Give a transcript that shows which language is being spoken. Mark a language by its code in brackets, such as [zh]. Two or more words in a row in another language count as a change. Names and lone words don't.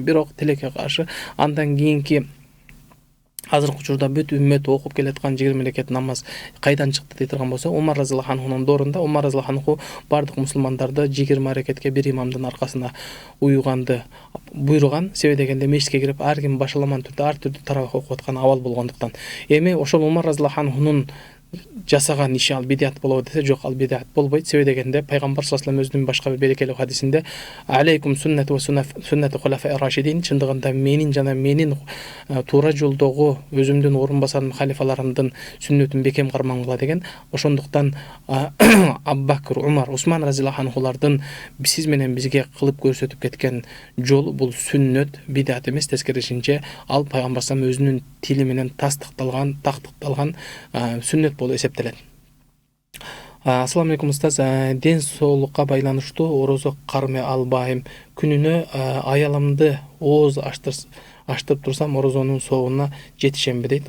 [ky] Бирок тилекке каршы андан кийинки азыркы учурда бүт үммөт окуп келаткан 20 рекет намаз кайдан чыкты дей турган болсо, Умар [ar] رضي الله عنه [ky] доорунда Умар [ar] رضي الله عنه [ky] бардык мусулмандарды 20 рекетке бир имамдын аркасында уюганды буйруган. Себеби дегенде мешитке кирип ар ким башаламан түрдө ар түрдүү таравих окуп аткан абал болгондуктан. Эми ошол Умар [ar] رضي الله عنه [ky] жасаган иши ал бидат болобу десе, жок, ал бидат болбойт. Себеби дегенде пайгамбар [ar] صلى الله عليه وسلم [ky] өзүнүн башка бир берекелүү хадисинде [ar] عليكم سنتي وسنة الخلفاء الراشدين, [ky] чындыгында менин жана менин туура жолдогу өзүмдүн орун басарым халифаларымдын сүннөтүн бекем кармаңгыла деген. Ошондуктан Аббакр, Умар, Усман [ar] رضي الله عنهم [ky] сиз менен бизге кылып көрсөтүп кеткен жол бул сүннөт, бидат эмес, тескерисинче ал пайгамбар [ar] صلى الله عليه وسلم [ky] өзүнүн тили менен тактыкталган сүннөт болуп эсептелет. [ar] السلام عليكم устаз. [ky] Ден соолукка байланыштуу орозо кармай албайм. Күнүнө аялымды ооз аштырып турсам орозонун соогуна жетишемби дейт.